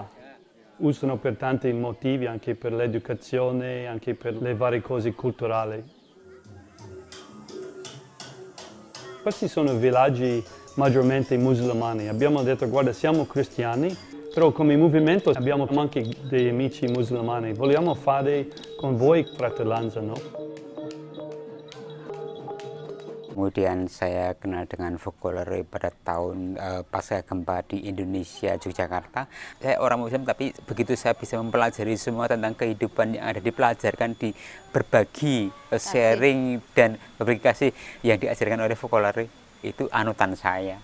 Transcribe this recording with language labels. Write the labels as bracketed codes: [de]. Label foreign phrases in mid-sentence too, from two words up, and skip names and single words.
[it] Usano per tanti motivi, anche per l'educazione, anche per le varie cose culturali. Questi sono villaggi maggiormente musulmani. Abbiamo detto, guarda, siamo cristiani, però come movimento abbiamo anche dei amici musulmani. Vogliamo fare con voi fratellanza, no? [id] Kemudian saya kenal dengan Focolare pada tahun pasca gempa di Indonesia, Yogyakarta. Saya orang Muslim, tapi begitu saya bisa mempelajari semua tentang kehidupan yang ada, dipelajarkan, berbagi, sharing, dan berbagi kasih yang diajarkan oleh Focolare, itu anutan saya.